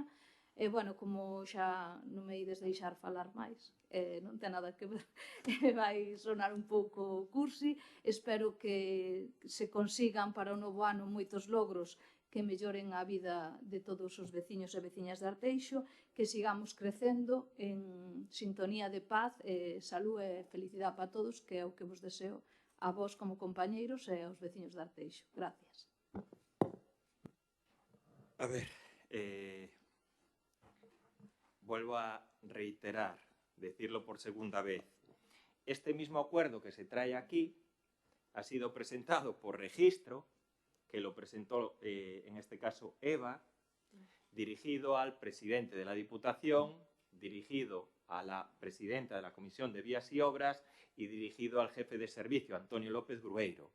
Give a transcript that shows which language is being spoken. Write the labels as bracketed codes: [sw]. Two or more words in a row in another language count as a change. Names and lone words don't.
[gl] E, bueno, como xa non me ides deixar falar máis, non ten nada que ver, vai sonar un pouco cursi, espero que se consigan para o novo ano moitos logros que melloren a vida de todos os veciños e veciñas de Arteixo, que sigamos crecendo en sintonía de paz, salud e felicidade para todos, que é o que vos deseo a vos como compañeiros e aos veciños de Arteixo. [es] Gracias. A ver, vuelvo a reiterar, decirlo por segunda vez. Este mismo acuerdo que se trae aquí ha sido presentado por registro, que lo presentó, en este caso, Eva, dirigido al presidente de la Diputación, dirigido a la presidenta de la Comisión de Vías y Obras y dirigido al jefe de servicio, Antonio López Brueiro.